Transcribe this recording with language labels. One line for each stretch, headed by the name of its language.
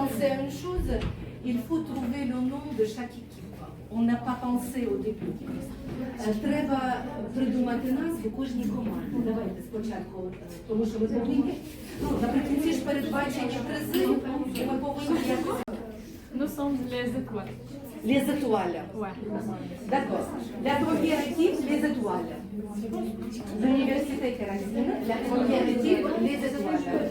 French: à une chose, il faut trouver le nom de chaque équipe. On n'a pas pensé au début.
Ukrainian: Треба придумати назву кожній команді. Давайте спочатку, тому що ми повинні, наприкінці ж передбачені призи, і ми повинні якось...
French: Nous sommes les étoiles. Les étoiles. Ouais. D'accord. La première équipe, les étoiles. L'université Caracine, la première équipe, les étoiles.